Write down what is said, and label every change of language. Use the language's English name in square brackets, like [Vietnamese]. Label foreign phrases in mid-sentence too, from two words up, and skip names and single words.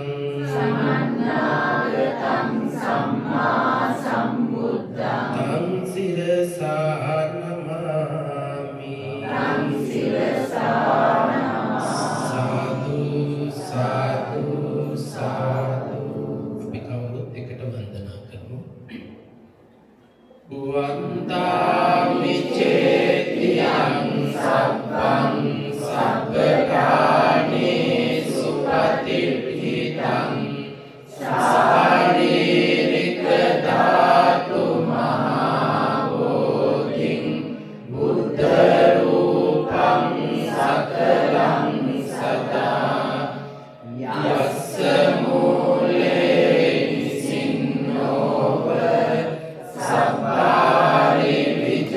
[Pali] තං සිරසා නමාමි සාදු සාදු සාදු. [Sinhala] අපි කවුරුත් එකට වන්දනා කරමු. [Pali] වන්දාමි චේතියං සබ්බං සබ්බකානේසු පතිට්ඨිතං ශාරීරික ධාතු මහාබෝධින් බුද්ධ රූපං සකලං සදා යස්ස මූලේ නිසින්නෝව සබ්බාරි